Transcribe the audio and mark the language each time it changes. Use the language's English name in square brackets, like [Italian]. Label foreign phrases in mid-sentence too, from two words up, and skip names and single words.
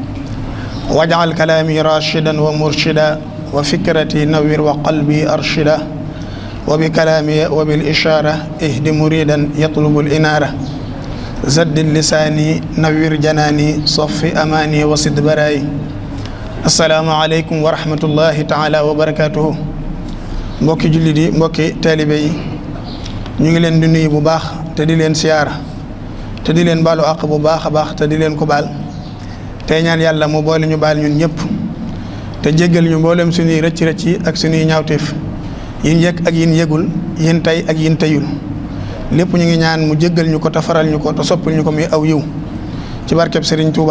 [Arabic] واجعل كلامي راشدا ومرشدا وفكرتي نوّر وقلبي أرشدا وبكلامي وبالإشارة اهد مريدا يطلب الإنارة. زد لساني نوّر جناني صف أماني وسد براي. السلام عليكم ورحمة الله تعالى وبركاته. [Wolof] mbokki jullit yi mbokki taalibe yi ñu ngi leen di nuyu bu baax te di leen siyaara te di leen baalu àq bu baax a baax te di leen ko baal tey ñaan yàlla mu boole ñu baal ñun ñëpp te jéggal ñu mboolem suñuy rëcc-rëcc yi ak suñuy ñaawteef yin yëg ak yin yëgul yin tey ak yin teyul lépp ñu ngi ñaan mu jéggal ñu ko te faral ñu ko te soppal ñu ko muy aw yiw ci barkeb Serigne Touba.